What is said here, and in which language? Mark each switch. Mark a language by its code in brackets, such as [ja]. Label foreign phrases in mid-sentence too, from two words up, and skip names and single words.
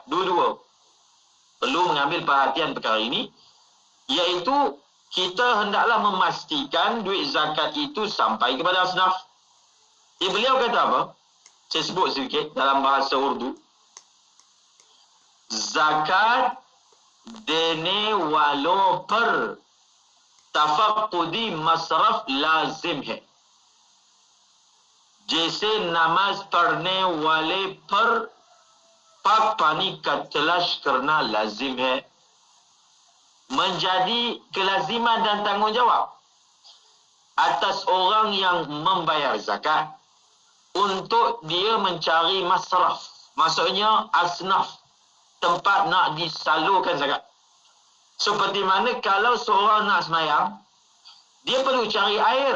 [ms] Dua-dua perlu mengambil perhatian perkara ini, iaitu kita hendaklah memastikan duit zakat itu sampai kepada asnaf. Beliau kata apa? Saya sebut sedikit dalam bahasa Urdu. [ur] زکات دینے والوں پر تفقدی مصرف لازم ہے، جیسے نماز پڑھنے والے پر پاک پانی کا تلاش کرنا لازم ہے. [ms] Menjadi kelaziman dan tanggungjawab atas orang yang membayar zakat untuk dia mencari masraf, maksudnya asnaf, tempat nak disalurkan zakat. Seperti mana kalau seorang nak semayang, dia perlu cari air.